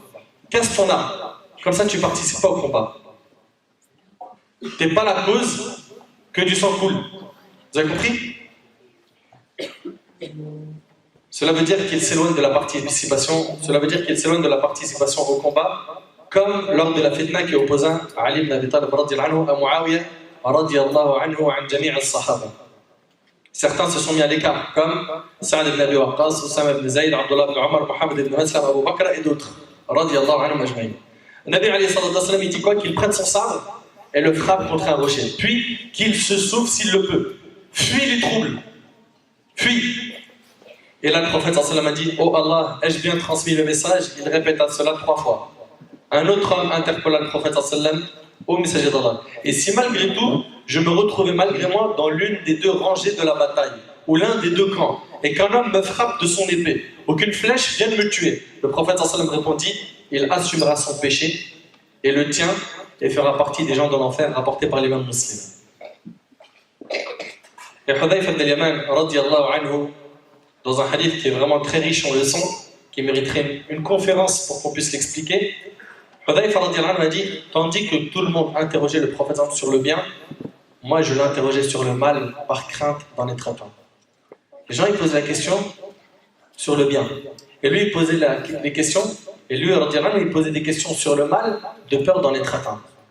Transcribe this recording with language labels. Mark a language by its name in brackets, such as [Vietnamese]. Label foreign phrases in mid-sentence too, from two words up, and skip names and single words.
[French] Casse ton arme, comme ça tu ne participes pas au combat. Tu n'es pas la cause que du sang coule. Vous avez compris? Cela veut dire qu'il s'éloigne de la participation. Cela veut dire qu'il s'éloigne de la participation au combat, comme lors de la fitna qui opposa Ali ibn Abi Talib [Arabic] رضي الله عنه [French] à Muawiyah [Arabic] رضي الله عنه عن جميع الصحابة. [French] Certains se sont mis à l'écart, comme Sa'd ibn Abi Waqqas, Usama ibn Zayd, Abdullah ibn Omar, Mohammed ibn Maslam, Abu Bakr et d'autres. [Arabic] رضي الله عنهم أجمعين. [French] Le Nabi [Arabic] عليه سلم, [French] il dit quoi? Qu'il prenne son sabre et le frappe contre un rocher. Puis qu'il se sauve s'il le peut. Fuis les troubles. Fuis. Et là, le prophète sallam a dit, oh Allah, ai-je bien transmis le message? Il répéta cela 3 fois. Un autre homme interpella le prophète sallam, ô messager d'Allah. Et si malgré tout, je me retrouvais malgré moi dans l'une des 2 rangées de la bataille, ou l'un des 2 camps, et qu'un homme me frappe de son épée, ou qu'une flèche vienne me tuer, le prophète sallam répondit, il assumera son péché, et le tien, et fera partie des gens de l'enfer, rapporté par l'imam Muslim. Et Hudayfa ibn al-Yaman, [Arabic] رضي الله عنه, [French] dans un hadith qui est vraiment très riche en leçons, qui mériterait une conférence pour qu'on puisse l'expliquer, Hudayfa [Arabic] رضي الله عنه [French] a dit, tandis que tout le monde interrogeait le prophète sur le bien, moi je l'interrogeais sur le mal par crainte d'en être atteint. Les gens ils posaient la question sur le bien, et lui il posait les questions, et lui [Arabic] رضي الله عنه, [French] il posait des questions sur le mal de peur d'en être atteint.